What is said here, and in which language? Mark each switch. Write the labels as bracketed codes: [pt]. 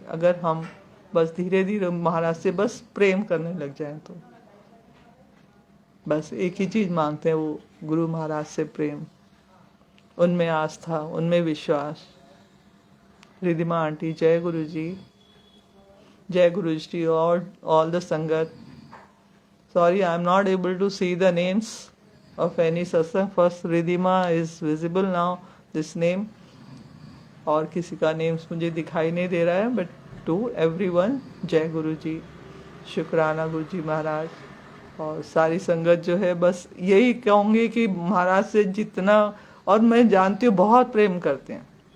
[hi] अगर हम बस धीरे धीरे महाराज से बस प्रेम करने लग जाएं तो बस एक ही चीज मांगते हैं, वो गुरु महाराज से प्रेम, उनमें आस्था, उनमें विश्वास। रिधिमा आंटी, जय गुरु जी, जय गुरु जी, [en] all the sangat. Sorry, I am not able to see the names of any satsang. First Ridhima is visible now, this name. [hi] और किसी का नेम्स मुझे दिखाई नहीं दे रहा है, [en] but to everyone [hi] जय गुरु जी, शुक्राना गुरु जी महाराज। और सारी संगत जो है, बस यही कहूँगी कि महाराज से जितना, और मैं जानती हूँ बहुत प्रेम करते हैं।